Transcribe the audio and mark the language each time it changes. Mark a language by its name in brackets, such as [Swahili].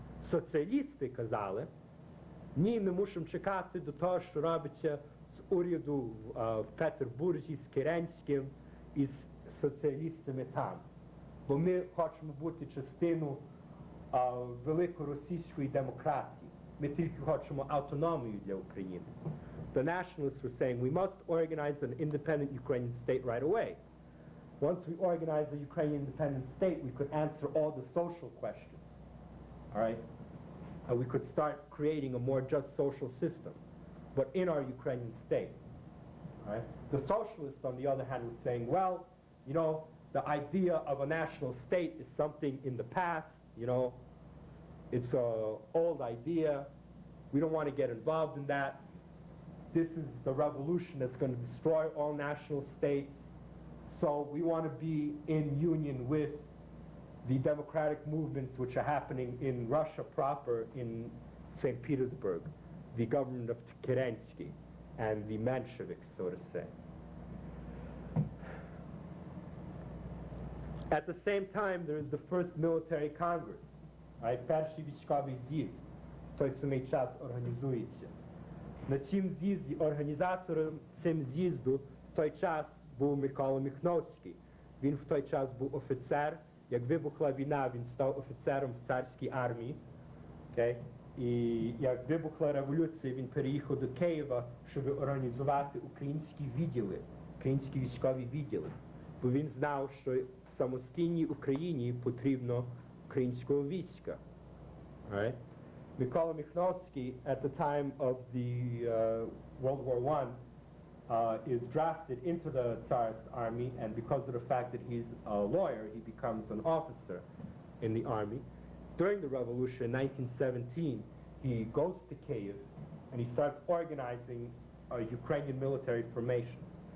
[Ukrainian] Соціалісти казали, ні, ми мусимо чекати до того, що робиться з уряду в Петербурзі, з Керенським і з соціалістами там. Бо ми хочемо бути частиною великоросійської демократії. Ми тільки хочемо автономію для України. [English] The nationalists were saying we must organize an independent Ukrainian state right away. Once we organize a Ukrainian independent state, we could answer all the social questions. All right? And we could start creating a more just social system, but in our Ukrainian state. All right? The socialists, on the other hand, were saying, well, you know, the idea of a national state is something in the past, you know, it's an old idea. We don't want to get involved in that. This is the revolution that's going to destroy all national states. So we want to be in union with the democratic movements which are happening in Russia proper, in St. Petersburg, the government of Kerensky and the Mensheviks, so to say. At the same time, there is the first military congress, right? [Ukrainian] Перший військовий з'їзд, в той самий час організується. На цім з'їзді, організатором цим з'їзду в той час був Mykola Михновський. Він в той час був офіцер. Як вибухла війна, він став офіцером в царській армії. Okay? І як вибухла революція, він переїхав до Києва, щоб організувати українські відділи, українські військові відділи. Бо він знав, що в самостійній Україні потрібно українського війська. Right? [English] Mykola Michnowski, at the time of the World War I, is drafted into the Tsarist army, and because of the fact that he's a lawyer, he becomes an officer in the army. During the revolution in 1917, he goes to Kyiv, and he starts organizing Ukrainian military formations.